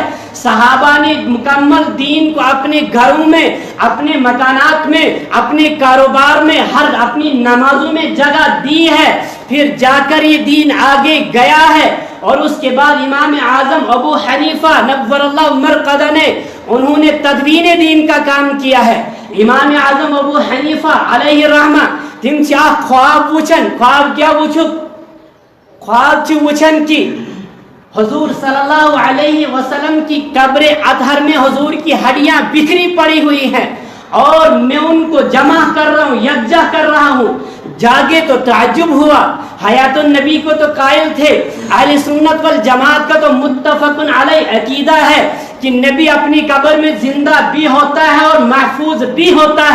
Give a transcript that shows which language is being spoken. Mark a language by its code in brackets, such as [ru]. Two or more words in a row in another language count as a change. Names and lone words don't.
[ur] صحابہ نے مکمل دین کو اپنے گھروں میں، اپنے مکانات میں، اپنے کاروبار میں، ہر اپنی نمازوں میں جگہ دی ہے. پھر جاکر یہ دین آگے گیا ہے اور اس کے بعد امام اعظم ابو حنیفہ [ar] نور اللہ مرقدہ [ur] نے انہوں نے تدوین دین کا کام کیا ہے. [ks] इमाम आजम अबू हनीफा [ar] علیہ رحمہ [ks] तिम ख्वाब वुचन, ख्वाब क्या वुचुक? ख्वाब च वुचन [ur] کی حضور [ar] صلی اللہ علیہ وسلم [ur] کی قبر اطہر میں حضور کی ہڈیاں بکھری پڑی ہوئی ہیں اور میں ان کو جمع کر رہا ہوں، یکجا کر رہا ہوں. جاگے تو تعجب ہوا, [ar] حیات النبی [ur] کو تو قائل تھے. اہل سنت والجماعت کا تو متفق علیہ عقیدہ ہے کہ نبی اپنی قبر میں زندہ بھی ہوتا ہے اور محفوظ بھی ہوتا ہے.